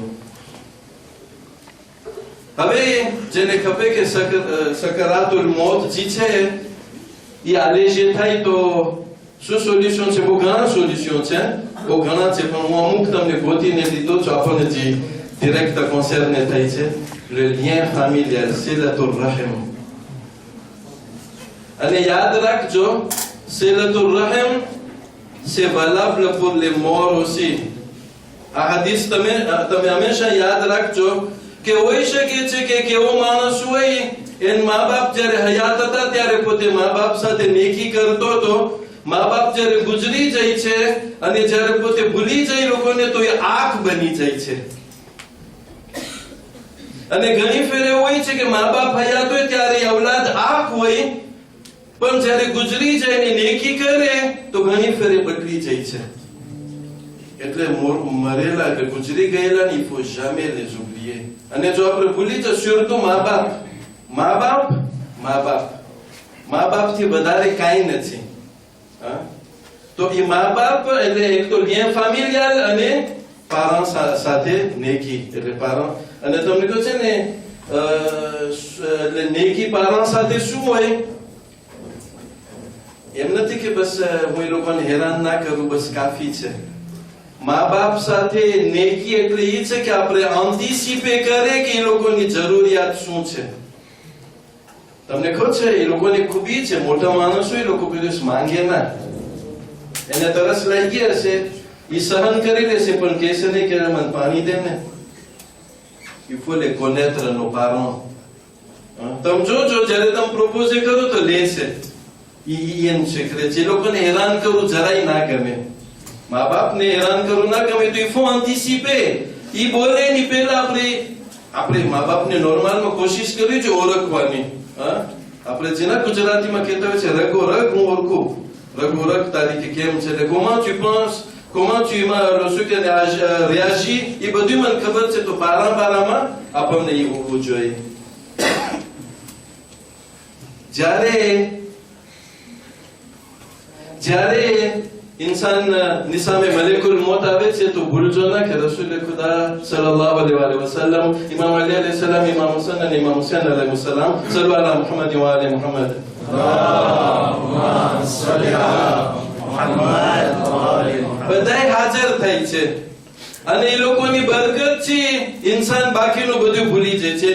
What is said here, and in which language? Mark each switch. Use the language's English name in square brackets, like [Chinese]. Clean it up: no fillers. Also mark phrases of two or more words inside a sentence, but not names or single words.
[Gujarati] હવે જેને ખપે કે સકરાતુલ મોત જે છે એ આલેજે થાય તો શું સોલ્યુશન છે? બહુ ઘણા સોલ્યુશન છે, બહુ ઘણા છે, પણ હું અમુક તમને ગોતીને દીધો છું. આપણને જે ડિરેક્ટ કોન્સર્ને થાય છે [French] le lien familial, [Arabic] صلة الرحم. [Gujarati] અને યાદ રાખજો, [Arabic] صلة الرحم [French] c'est valable pour les morts aussi. [Gujarati] આ હદીસ તમે હંમેશા યાદ રાખજો કે હોઈ શકે છે કે કેવો માણસ હોય એન મા બાપ જ્યારે હયાત હતા ત્યારે પોતે મા બાપ સાથે નેકી કરતો હતો. મા બાપ જ્યારે ગુજરી જાય છે અને જ્યારે પોતે ભૂલી જાય લોકોને તો એ આંખ બની જાય છે. અને ઘણી ફેર એવું હોય છે કે મા બાપ હયાત હોય ત્યારે ઔલાદ આંખ હોય, પણ જ્યારે ગુજરી જાય ને નેકી કરે તો ઘણી ફેર બદલી જાય છે. એટલે મરેલા કે ગુજરી ગયેલા ને [French] il faut jamais les oublier. [Gujarati] અને જો આપણે ભૂલી જઈએ surtout મા બાપ થી વધારે કાંઈ નથી. તો એ મા બાપ એટલે એક તો [French] lien familial [Gujarati] અને parents સાથે નેકી. એટલે parents અને તમને કહું છે ને એટલે નેકી parents સાથે શું હોય? એમ નથી કે બસ હું એ લોકોને હેરાન ના કરું બસ કાફી છે. મા બાપ સાથે નેકી એટલે એ છે કે આપણે એન્ટિસિપે કરે કે એ લોકોની જરૂરિયાત શું છે. તમને ખબર છે એ લોકોની ખૂબી છે, મોટા માણસો એ લોકો કોઈ દિવસ માંગે ના. એને તરસ લાગી હશે એ સહન કરી લેશે, પણ કહેશે નહીં કે મને પાણી દે ને. [French] il faut les connaître nos parents. [Gujarati] તમે જોજો જ્યારે તમે પ્રપોઝ કરો તો લેશે. એનું secret છે. એ લોકોને હેરાન કરવું જરાય ના ગમે. મા બાપને હેરાન કરવું ના ગમે તો [French] il faut anticiper. [Gujarati] ઈ બોલે એની પહેલા આપણે મા બાપને નોર્મલમાં કોશિશ કરવી છે ઓળખવાની. આપણે જેના ગુજરાતીમાં કહેતા હોય છે રગો રગ હું ઓળખું. રગો રગ તારીખે કેમ છે, [French] comment tu penses, comment tu réagis, [Gujarati] એ બધું મને ખબર છે. તો પારામાં આપણને એ હોવું જોઈએ. જ્યારે ઇન્સાન નિસામે મલિકુલ મૌત આવે છે તો ભૂલજો ના કે રસૂલ ખુદા [Arabic] صلى الله عليه وسلم, [Gujarati] ઇમામ અલી [Arabic] عليه السلام, [Gujarati] ઇમામ હુસૈન અને ઇમામ હુસૈન [Arabic] عليه السلام, صلوا على محمد وآل محمد. اللهم صل على محمد وآل محمد. [Gujarati] બધાય હાજર થાય છે અને એ લોકોની બરકત છે ઇન્સાન બાકીનું બધું ભૂલી જાય છે.